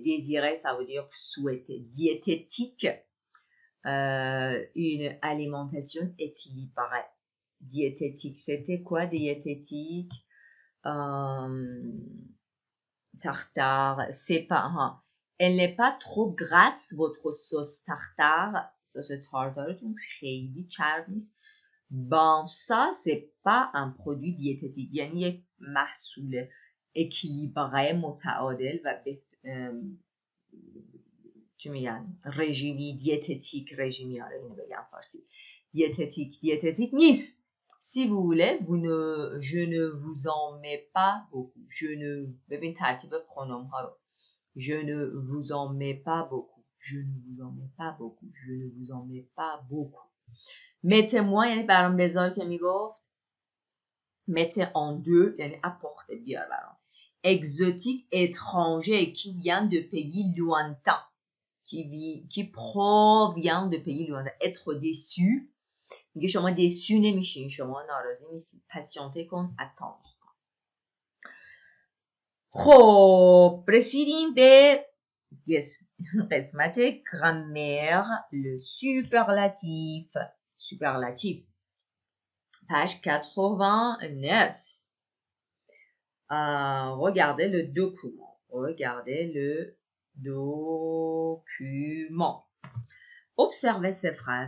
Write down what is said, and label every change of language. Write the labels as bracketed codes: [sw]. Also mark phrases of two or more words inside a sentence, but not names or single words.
[fr] Désirer, ça veut dire souhaiter. Diététique, une alimentation équilibrée. Diététique, c'était quoi diététique? Tartare, c'est pas... Elle n'est pas trop grasse, votre sauce tartare. sauce tartare [fa] تون خیلی چرب نیست. [fr] Bon, ça, c'est pas un produit diététique. [fa] یعنی یک محصول équilibré متعادل و چی میگن رژیمی دیتتیک رژیمی آره اینو بگم فارسی دیتتیک نیست. [fr] Si vous voulez, je ne vous en mets pas beaucoup. [fa] ببین ترتیب پرونوم ها رو. [fr] Je ne vous en mets pas beaucoup. Je ne vous en mets pas beaucoup. Je ne vous en mets pas beaucoup. mettez-moi [fa] یعنی برام بذار که میگفت [fr] mettez en deux [fa] یعنی apporte بیار برام. [fr] Exotique, étranger, qui vient de pays lointains, qui provient de pays lointains. Être déçu, [fa] میگه شما déçu نمیشین، شما ناراضی نیستید. patienter کن، attendre. خب رسیدیم به قسمت گرامر. [fr] le superlatif. Page 89. Regardez le document. Observez ces phrases.